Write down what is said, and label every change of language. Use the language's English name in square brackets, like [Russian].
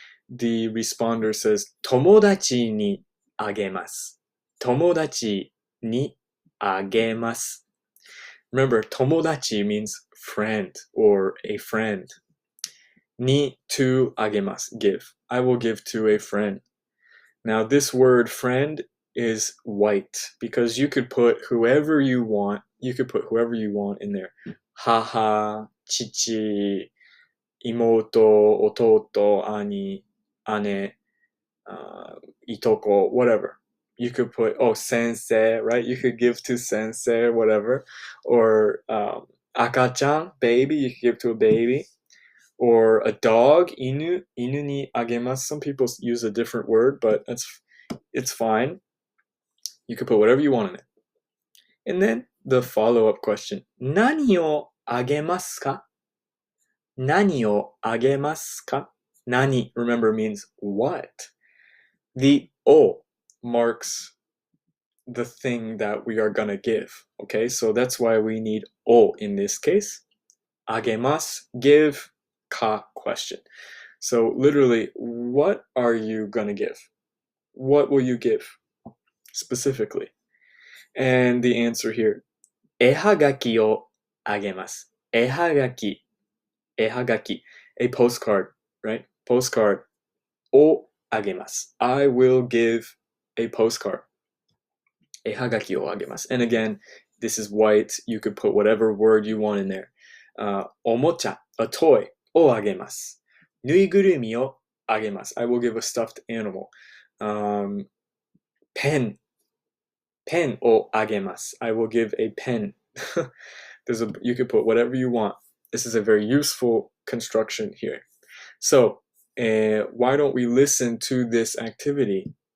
[English] The responder says, [Japanese] 友達にあげます。友達にあげます。 [English] Remember, 友達 means friend or a friend. に to あげます give. I will give to a friend. Now this word friend is white because you could put whoever you want. You could put whoever you want in there. [Japanese] 母、父、妹、弟、兄、姉、いとこ, whatever. [English] You could put, sensei, right? You could give to sensei, whatever. Or akachan, baby, you could give to a baby. Or a dog, inu, [Japanese] inu ni agemasu. [English] Some people use a different word, but it's fine. You could put whatever you want in it. And then the follow-up question. [Japanese] 何をあげますか?何をあげますか? [English] Nani, remember, means what. The o marks the thing that we are gonna give. Okay, so that's why we need o in this case. Agemasu, give, ka, question. So literally, what are you gonna give? What will you give specifically? And the answer here, [Japanese] 絵はがきをあげます。 [English] 絵はがき.絵はがき.A postcard, right? Postcard. [Japanese] をあげます. [English] I will give a postcard. [Japanese] 絵はがきをあげます. [English] And again, this is white. You could put whatever word you want in there. [Japanese] おもちゃ, [English] a toy, [Japanese] をあげます。ぬいぐるみをあげます. [English] I will give a stuffed animal. Pen, [Japanese] ペンをあげます. [English] I will give a pen. You could put whatever you want. This is a very useful construction here. So, why don't we listen to this activity?